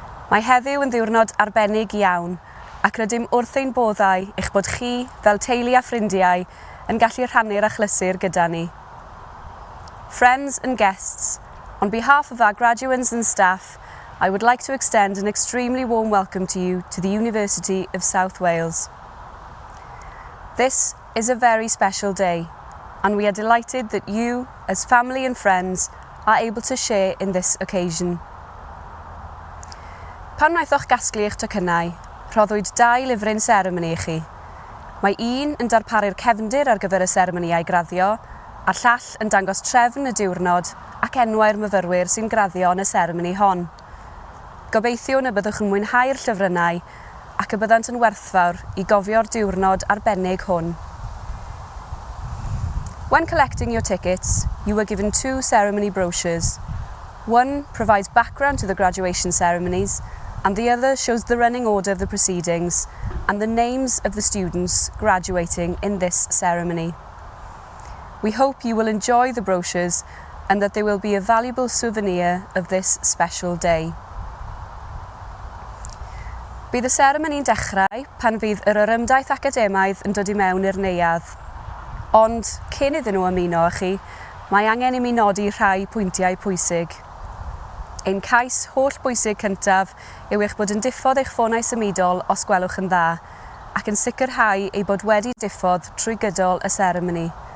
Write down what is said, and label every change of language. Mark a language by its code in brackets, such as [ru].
[cy] Mae heddiw yn ddiwrnod arbennig iawn, ac rydym wrth ein boddau eich bod chi, fel teulu a ffrindiau, yn gallu rhannu'r achlysur gyda ni. [en] Friends and guests, on behalf of our graduates and staff, I would like to extend an extremely warm welcome to you to the University of South Wales. This is a very special day, and we are delighted that you, as family and friends, are able to share in this occasion. [cy] Pan wnaethoch gasglu eich tocynnau, rhoddwyd 2 lyfryn seremoni i chi. Mae un yn darparu'r cefndir ar gyfer y seremoniau graddio, a'r llall yn dangos trefn y diwrnod ac enwau'r myfyrwyr sy'n graddio yn y seremoni hon. Gobeithio na byddwch yn mwynhau'r llyfrynau ac y byddant yn werthfawr i gofio'r diwrnod arbennig hwn. [en] When collecting your tickets, you were given 2 ceremony brochures. One provides background to the graduation ceremonies, and the other shows the running order of the proceedings and the names of the students graduating in this ceremony. We hope you will enjoy the brochures and that they will be a valuable souvenir of this special day. [cy] Bydd y seremoni'n dechrau pan fydd yr orymdaith academaidd yn dod i mewn i'r neuadd. Ond, cyn iddyn nhw ymuno â chi, mae angen i mi nodi rhai pwyntiau pwysig. Ein cais holl bwysig cyntaf yw eich bod yn diffodd eich ffonau symudol os gwelwch yn dda, ac yn sicrhau ei bod wedi diffodd trwy gydol y seremoni.